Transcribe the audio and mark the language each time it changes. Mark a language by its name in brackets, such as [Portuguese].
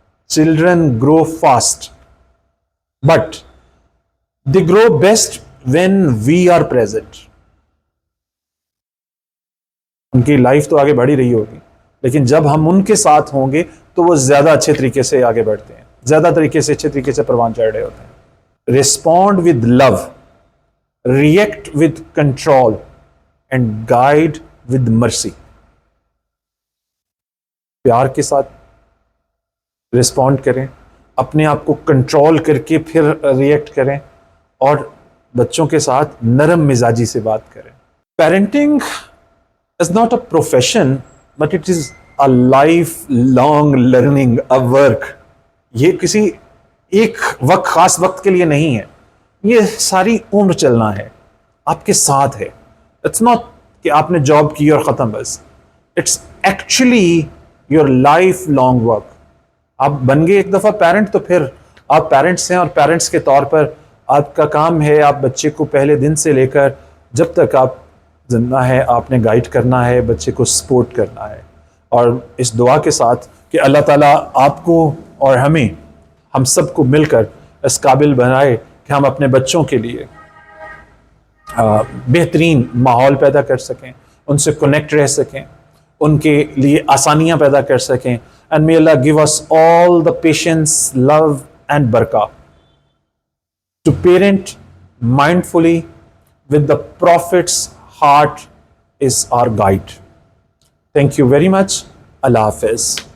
[English] Children grow fast but they grow best when we are present. [Urdu] ان کی life تو آگے بڑھ ہی رہی ہوگی لیکن جب ہم ان کے ساتھ ہوں گے تو وہ زیادہ اچھے طریقے سے آگے بڑھتے ہیں, زیادہ اچھے طریقے سے پروان چڑھ رہے ہوتے ہیں. [English] Respond with love, react with control and guide with mercy. [Urdu] پیار کے ساتھ ریسپونڈ کریں, اپنے آپ کو کنٹرول کر کے پھر ریئیکٹ کریں, اور بچوں کے ساتھ نرم مزاجی سے بات کریں. [English] Parenting is not a profession but it is a lifelong learning, a work. [Urdu] یہ کسی ایک خاص وقت کے لیے نہیں ہے, یہ ساری عمر چلنا ہے, آپ کے ساتھ ہے. [English] it's not [Urdu] کہ آپ نے جاب کی اور ختم بس. [English] It's actually your life long work. [Urdu] آپ بن گئے ایک دفعہ پیرنٹ تو پھر آپ پیرنٹس ہیں, اور پیرنٹس کے طور پر آپ کا کام ہے آپ بچے کو پہلے دن سے لے کر جب تک آپ زندہ ہے آپ نے گائیڈ کرنا ہے, بچے کو سپورٹ کرنا ہے. اور اس دعا کے ساتھ کہ اللہ تعالیٰ آپ کو اور ہم سب کو مل کر اس قابل بنائے کہ ہم اپنے بچوں کے لیے بہترین ماحول پیدا کر سکیں, ان سے کنیکٹ رہ سکیں, ان کے لیے آسانیاں پیدا کر سکیں. [English] And may Allah give us all the patience, love and barakah to parent mindfully with the Prophet's heart is our guide. Thank you very much. Allah Hafiz.